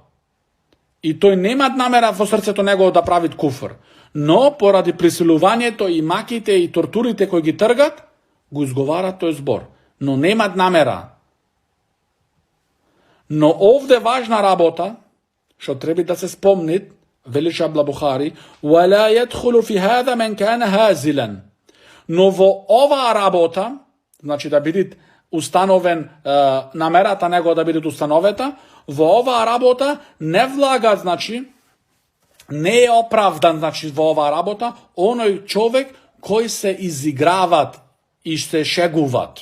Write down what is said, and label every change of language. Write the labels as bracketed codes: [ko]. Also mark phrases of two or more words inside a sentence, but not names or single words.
[mk] И тој нема намера во срцето негово да прави куфр. Но, поради присилувањето и маките и тортурите кои ги тргат, го изговарат тој збор. Но немат намера. Но овде важна работа, што треба да се спомни, вели шех Абдул Бухари, [ar] وَلَا يَدْخُلُ فِي هَذَا مَنْ كَانَ هَازِلًا. [mk] Но во оваа работа, значи да биде установен, намерата него да биде установета, во оваа работа не влага, значи, не е оправдан, значи, во оваа работа, оној човек кој се изиграват и се шегуват.